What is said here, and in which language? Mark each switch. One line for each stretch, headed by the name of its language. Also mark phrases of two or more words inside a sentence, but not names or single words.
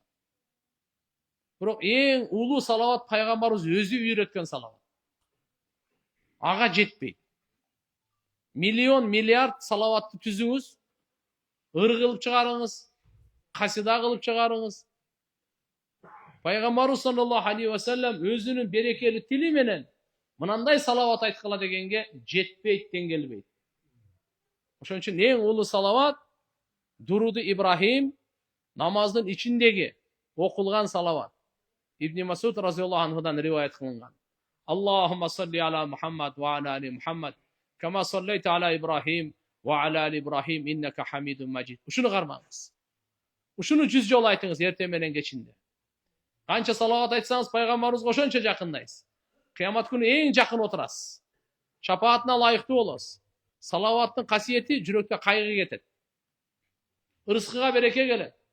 Kyrgyz: Бирок эң улуу салават пайгамбарыбыз өзү үйрөткөн салават. Ага жетпейт. Миллион, миллиард салаватты түзүңүз, ыр кылып чыгарыңыз, касида кылып чыгарыңыз. Пайгамбарыбыз
Arabic: صلى الله عليه وسلم
Kyrgyz: өзүнүн берекелүү тили менен мынандай салават айткыла дегенге жетпейт, теңгелбейт. Ошон үчүн эң улуу салават Дуруду Ибрахим, намаздын ичиндеги окулган салават. Ибн Масуд
Arabic: رضي الله عنه
Kyrgyz: риваят кылынган.
Arabic: اللهم صل على محمد وعلى آل محمد، كما صليت على إبراهيم وعلى آل إبراهيم إنك حميد مجيد.
Kyrgyz: Ушуну кармаңыз. Ушуну 100 жолу айтыңыз эртең менен кечинде. Канча салават айтсаңыз пайгамбарыбызга ошончо жакындайсыз. Кыямат күнү эң жакын отурасыз. Шапаатына ылайыктуу болосуз. Салаваттын касиети жүрөккө кайгы кетет. Ырыскыга береке келет.